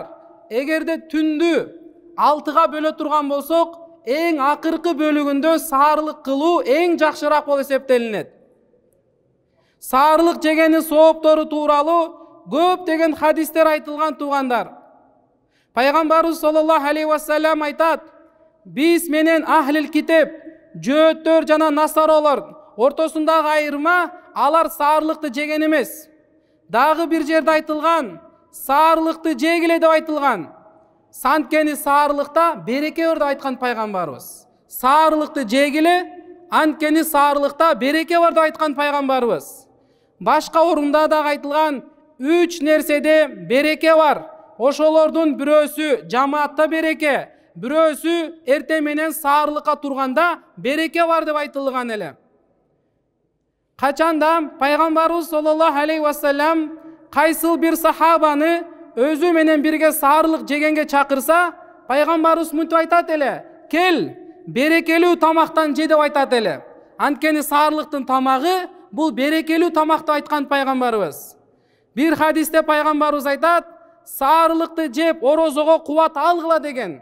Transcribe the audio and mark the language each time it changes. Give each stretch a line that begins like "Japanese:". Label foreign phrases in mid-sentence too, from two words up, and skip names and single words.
Kyrgyz: Эгерде түндү 6га бөлө турган болсок, эң акыркы бөлүгүндө саарылык кылуу эң жакшыраак болуп эсептелинет. Саарылык жегенин сооптору тууралуу көптөгөн хадистер айтылган туугандар. Пайгамбарыбыз
Arabic: صلى الله عليه وسلم
Kyrgyz: айтат: "Биз менен
Arabic: أهل الكتاب,
Kyrgyz: жөөттөр жана насаралар ортосундагы айырма, алар саарылыкты жеген эмес." Дагы бир жерде айтылган: "Саарылыкты жегиле" деп айтылган. Санткени саарылыкта береке бар деп айткан пайгамбарыбыз. Саарылыкты жегиле, анткени саарылыкта береке бар деп айткан пайгамбарыбыз. Башка орунда дагы айтылган 3 нерседе береке бар. Ошолордун бирөөсү жамаатта береке, бирөөсү эртең менен саарылыкка турганда береке бар деп айтылган эле. Качанда пайгамбарыбыз
Arabic: صلى الله عليه وسلم
Kyrgyz: кайсыл бир сахабаны өзү менен бирге саарылык жегенге чакырса, пайгамбарыбыз мынтип айтат эле: "Кел, берекелүү тамактан же" деп айтат эле. Анткени саарылыктын тамагы бул берекелүү тамак деп айткан пайгамбарыбыз. Бир хадисте пайгамбарыбыз айтат: "Саарылыкты жеп орозого кубат алгыла" деген.